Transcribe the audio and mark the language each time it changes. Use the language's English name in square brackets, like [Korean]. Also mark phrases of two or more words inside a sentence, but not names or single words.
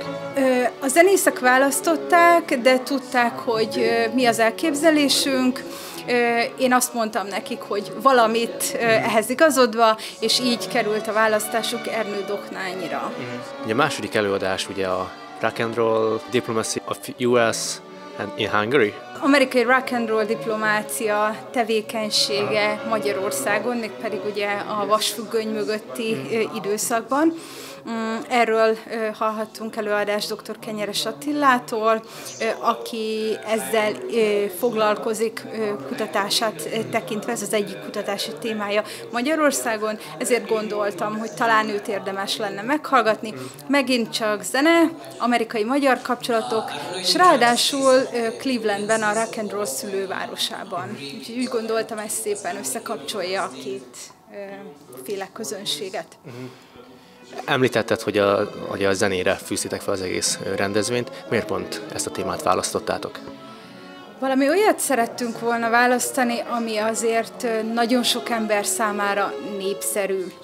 [Hungarian] A zenészek választották, de tudták, hogy mi az elképzelésünk. Én azt mondtam nekik, hogy valamit ehhez igazodva, és így került a választásuk Ernő Doknányira. Ugye a második előadás ugye a Rock and Roll Diplomacy of US and in Hungary. Amerikai [English] rock and roll [Hungarian] diplomácia tevékenysége Magyarországon, mégpedig ugye a vasfüggöny mögötti időszakban. Erről hallhattunk előadást dr. Kenyeres Attilától, aki ezzel foglalkozik kutatását tekintve, ez az egyik kutatási témája Magyarországon, ezért gondoltam, hogy talán őt érdemes lenne meghallgatni. Megint csak zene, amerikai-magyar kapcsolatok, és ráadásul Clevelandben, a [English] rock and roll [Hungarian] szülővárosában. Úgyhogy úgy gondoltam, ez szépen összekapcsolja a két féle közönséget. Említetted, hogy a zenére fűztétek fel az egész rendezvényt. Miért pont ezt a témát választottátok? Valami olyat szerettünk volna választani, ami azért nagyon sok ember számára népszerű.